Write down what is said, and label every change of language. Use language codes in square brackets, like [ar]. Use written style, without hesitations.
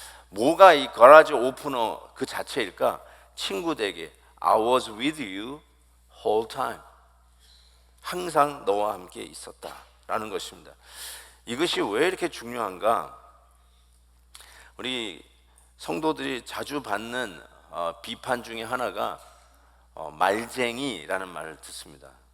[ko] 뭐가 이 거라지 오프너 그 자체일까? 친구 되기. [en] I was with you whole time. [ko] 항상 너와 함께 있었다라는 것입니다. 이것이 왜 이렇게 중요한가? 우리 성도들이 자주 받는 비판 중에 하나가 말쟁이라는 말을 듣습니다.